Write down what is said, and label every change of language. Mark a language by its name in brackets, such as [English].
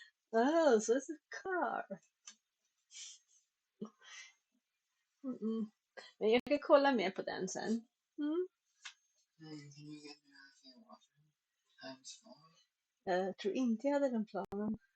[English] Oh, so it's a car. [Swedish] Men jag ska kolla mer på den sen. [English] Can you get me a few water? Times 4? [Swedish] Jag tror inte jag hade den planen.